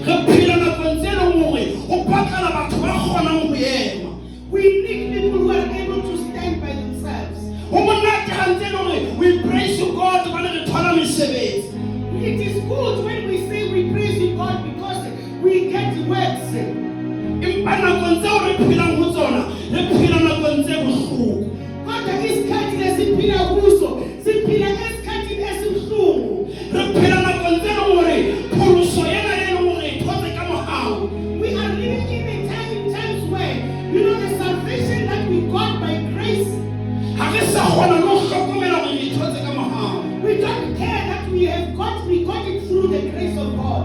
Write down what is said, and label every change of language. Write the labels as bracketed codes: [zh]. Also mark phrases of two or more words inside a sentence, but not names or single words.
[en] We need people who are able to stand by themselves. We praise you, God. It is good when we say we praise you, God, because we get words. [zu] Kodwa isikhathi lesiphila kuso siphila esikhathini esibuhlungu. [en] We are living in times where the salvation that we got by grace, we don't care that we got it through the grace of God.